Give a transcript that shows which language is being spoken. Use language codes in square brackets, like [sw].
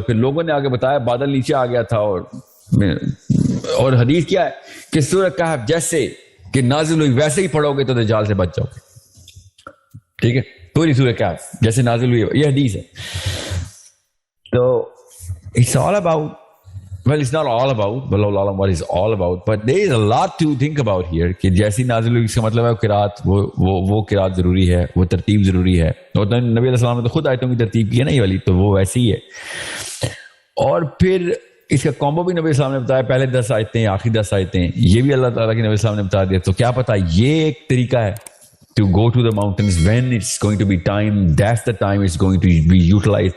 [ur] پھر لوگوں نے آگے بتایا بادل نیچے آ گیا تھا, اور حدیث کیا ہے کہ سورہ کہف جیسے کہ نازل ہوئی ویسے ہی پڑھو گے تو دجال سے بچ جاؤ گے, ٹھیک ہے. پوری سورہ کہف جیسے نازل ہوئی, یہ حدیث ہے. تو [en] it's all about Well, it's not all about, what is all about, but there is a lot to think about here [ur] کہ جیسی نازل ہوئی اس کا مطلب ہے قرات وہ قرات ضروری ہے, [en] وہ ترتیب ضروری ہے. [ur] اور نبی علیہ السلام نے تو خود آیتوں کی ترتیب کی ہے نا یہ والی, تو وہ ویسی ہے. اور پھر اس کا کومبو بھی نبی السلام نے بتایا, پہلے 10 آیتیں آخری 10 آیتیں, یہ بھی اللہ تعالیٰ کے نبی السلام نے بتا دیا. تو کیا پتا یہ ایک طریقہ ہے [en] to go to the mountains when it's going to be time, that's the time it's going to be utilized.